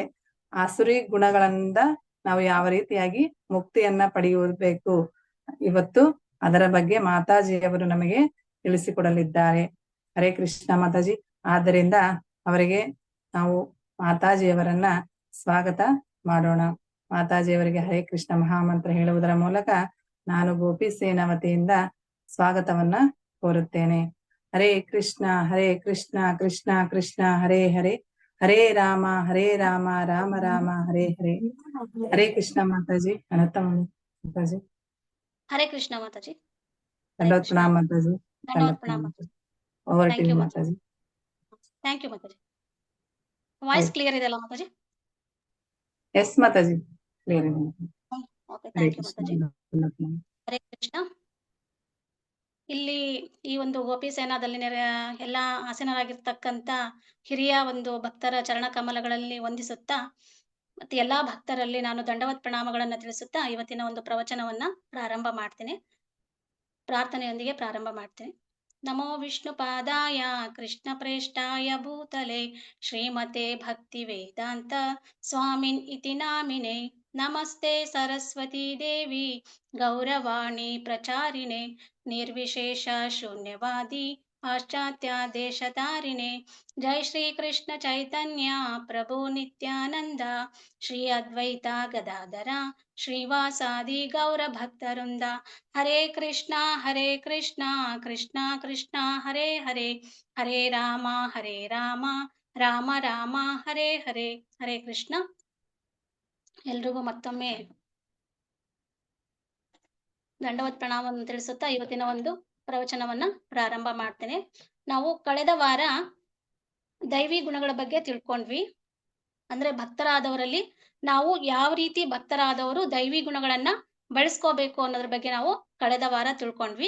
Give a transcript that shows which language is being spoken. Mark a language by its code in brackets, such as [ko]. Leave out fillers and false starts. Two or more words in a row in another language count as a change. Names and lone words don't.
[kn] ಆಸುರಿ ಗುಣಗಳಿಂದ ನಾವು ಯಾವ ರೀತಿಯಾಗಿ ಮುಕ್ತಿಯನ್ನ ಪಡೆಯಬೇಕು, ಇವತ್ತು ಅದರ ಬಗ್ಗೆ ಮಾತಾಜಿಯವರು ನಮಗೆ ತಿಳಿಸಿಕೊಡಲಿದ್ದಾರೆ. ಹರೇ ಕೃಷ್ಣ ಮಾತಾಜಿ. ಆದ್ದರಿಂದ ಅವರಿಗೆ ನಾವು ಮಾತಾಜಿಯವರನ್ನ ಸ್ವಾಗತ ಮಾಡೋಣ. ಮಾತಾಜಿಯವರಿಗೆ ಹರೇ ಕೃಷ್ಣ ಮಹಾಮಂತ್ರ ಹೇಳುವುದರ ಮೂಲಕ ನಾನು ಗೋಪಿಸೇನ ವತಿಯಿಂದ ಸ್ವಾಗತವನ್ನ ಕೋರುತ್ತೇನೆ. [sa] ಹರೇ ಕೃಷ್ಣ ಕೃಷ್ಣ ಕೃಷ್ಣ ಹರೇ ಹರೇ, ಹರೇ ರಾಮ ರಾಮ ರಾಮ ಹರೇ ಹರೇ. [kn] ಹರೇ ಕೃಷ್ಣ ಮಾತಾಜಿ. ಅನಂತ ಮಾತಾಜಿ. ಹರೇ ಕೃಷ್ಣ ಮಾತಾಜಿ. ದಂಡವತ್ ಪ್ರಣಾಮ ಮಾತಾಜಿ. ಧನ್ಯವಾದ ಪ್ರಣಾಮ. ಓವರ್ [en] Thank ಟು you [kn] ಮಾತಾಜಿ. [en] thank you [kn] ಮಾತಾಜಿ. [en] voice clear [kn] ಇದೆ ಅಲ್ಲ ಮಾತಾಜಿ? ಎಸ್ ಮಾತಾಜಿ, ಕ್ಲಿಯರ್ ಇದೆ. ಓಕೆ, ಹರೇ [en] thank you [kn] ಕೃಷ್ಣ. ಮಾತಾಜಿ. ಹರೇ ಕೃಷ್ಣ. ಇಲ್ಲಿ ಈ ಒಂದು ಗೋಪಿ ಸೇನಾದಲ್ಲಿ ಎಲ್ಲ ಆಸೀನರಾಗಿರ್ತಕ್ಕಂಥ ಹಿರಿಯ ಒಂದು ಭಕ್ತರ ಚರಣ ಕಮಲಗಳಲ್ಲಿ ವಂದಿಸುತ್ತಾ ಮತ್ತೆ ಎಲ್ಲಾ ಭಕ್ತರಲ್ಲಿ ನಾನು ದಂಡವತ್ ಪ್ರಣಾಮಗಳನ್ನ ತಿಳಿಸುತ್ತಾ ಇವತ್ತಿನ ಒಂದು ಪ್ರವಚನವನ್ನ ಪ್ರಾರಂಭ ಮಾಡ್ತೇನೆ. ಪ್ರಾರ್ಥನೆಯೊಂದಿಗೆ ಪ್ರಾರಂಭ ಮಾಡ್ತೇನೆ. [sa] ನಮೋ ವಿಷ್ಣು ಪಾದಾಯ ಕೃಷ್ಣ ಪ್ರೇಷ್ಠಾಯ ಭೂತಲೆ ಶ್ರೀಮತೆ ಭಕ್ತಿ ವೇದಾಂತ ಸ್ವಾಮಿನ್ ಇತಿ ನಾಮಿನೆ ನಮಸ್ತೆ ಸರಸ್ವತಿ ದೇವಿ ಗೌರವಾಣಿ ಪ್ರಚಾರಿಣೆ ನಿರ್ವಿಶೇಷ ಶೂನ್ಯವಾದಿ ಪಾಶ್ಚಾತ್ಯ ದೇಶತಾರಿಣೆ ಜೈ ಶ್ರೀ ಕೃಷ್ಣ ಚೈತನ್ಯ ಪ್ರಭು ನಿತ್ಯಾನಂದ ಶ್ರೀ ಅದ್ವೈತ ಗದಾಧರ ಶ್ರೀವಾಸಾದಿ ಗೌರ ಭಕ್ತವೃಂದ. ಹರೇ ಕೃಷ್ಣ ಕೃಷ್ಣ ಕೃಷ್ಣ ಹರೇ ಹರೇ, ಹರೇ ರಾಮ ರಾಮ ರಾಮ ಹರೇ ಹರೇ. [kn] ಹರೇ ಕೃಷ್ಣ. ಎಲ್ರಿಗೂ ಮತ್ತೊಮ್ಮೆ ದಂಡವತ್ ಪ್ರಣಾಮವನ್ನು ತಿಳಿಸುತ್ತಾ ಇವತ್ತಿನ ಒಂದು ಪ್ರವಚನವನ್ನ ಪ್ರಾರಂಭ ಮಾಡ್ತೇನೆ. ನಾವು ಕಳೆದ ವಾರ ದೈವಿ ಗುಣಗಳ ಬಗ್ಗೆ ತಿಳ್ಕೊಂಡ್ವಿ. ಅಂದ್ರೆ ಭಕ್ತರಾದವರಲ್ಲಿ ನಾವು ಯಾವ ರೀತಿ ಭಕ್ತರಾದವರು ದೈವಿ ಗುಣಗಳನ್ನ ಬಳಸ್ಕೋಬೇಕು ಅನ್ನೋದ್ರ ಬಗ್ಗೆ ನಾವು ಕಳೆದ ವಾರ ತಿಳ್ಕೊಂಡ್ವಿ.